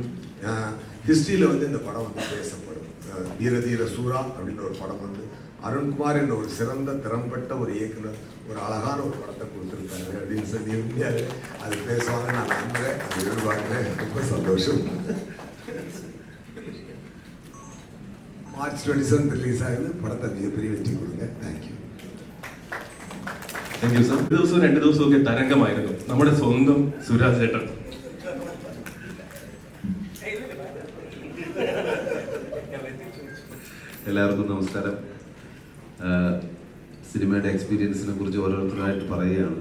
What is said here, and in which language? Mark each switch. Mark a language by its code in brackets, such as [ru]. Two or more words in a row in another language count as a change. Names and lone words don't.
[ta] ஹிஸ்ட்ரியில் வந்து இந்த படம் வந்து பேசப்படும். வீரதீர சூரா அப்படின்ற ஒரு படம் வந்து அருண்குமார் என்ற ஒரு சிறந்த திறம்பட்ட ஒரு இயக்குனர் ஒரு அழகான ஒரு படத்தை கொடுத்துருக்காரு அப்படின்னு சொல்லி முடியாது. அது பேசுவாங்க நான் நம்புகிறேன், அது எதிர்பார்க்குறேன். ரொம்ப சந்தோஷம். மார்ச் 27 ரிலீஸ் ஆகுது. படத்தை மிகப்பெரிய வெற்றி கொடுங்க. தேங்க்யூ. [en] Thank you sir. [ml] ദിവസവും 2 ദിവസമൊക്കെ തരംഗമായിരുന്നു നമ്മുടെ സ്വന്തം സുരാജ് ചേട്ടൻ. എല്ലാവർക്കും നമസ്കാരം. സിനിമയുടെ എക്സ്പീരിയൻസിനെ കുറിച്ച് ഓരോരുത്തരായിട്ട് പറയുകയാണ്.